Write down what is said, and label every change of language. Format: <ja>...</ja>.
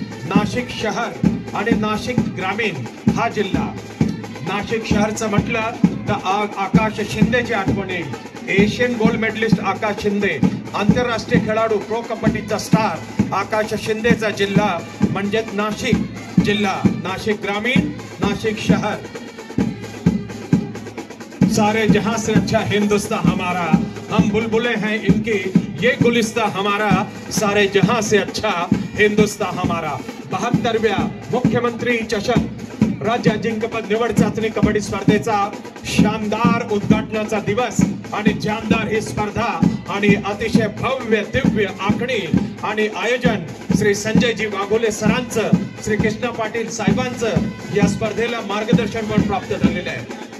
<mr>नाशिक शहर आणि नाशिक ग्रामीण हा जिल्हा, नाशिक शहरचं म्हटलं तर आकाश शिंदेची आठवण येईल। एशियन गोल्ड मेडलिस्ट आकाश शिंदे, आंतरराष्ट्रीय खेळाडू, प्रो कबड्डीचा स्टार आकाश शिंदेचा जिल्हा म्हणजे नाशिक जिल्हा, नाशिक ग्रामीण, नाशिक शहर।</mr> <hi>सारे जहां से अच्छा हिंदुस्तान हमारा, हम बुलबुलें हैं इनकी, ये गुलिस्तान हमारा, सारे जहां से अच्छा हिंदुस्तान हमारा।</hi> <mr>72व्या मुख्यमंत्री चषक राज्य अजिंक्यपद निवड चाचणी कबड्डी स्पर्धेचा शानदार उद्घाटनाचा दिवस आणि जानदार ही स्पर्धा आणि अतिशय भव्य दिव्य आखणी आणि आयोजन श्री संजयजी वाघोले सरांचं, श्री कृष्णा पाटील साहेबांचं या स्पर्धेला मार्गदर्शन पण प्राप्त झालेलं आहे।</mr>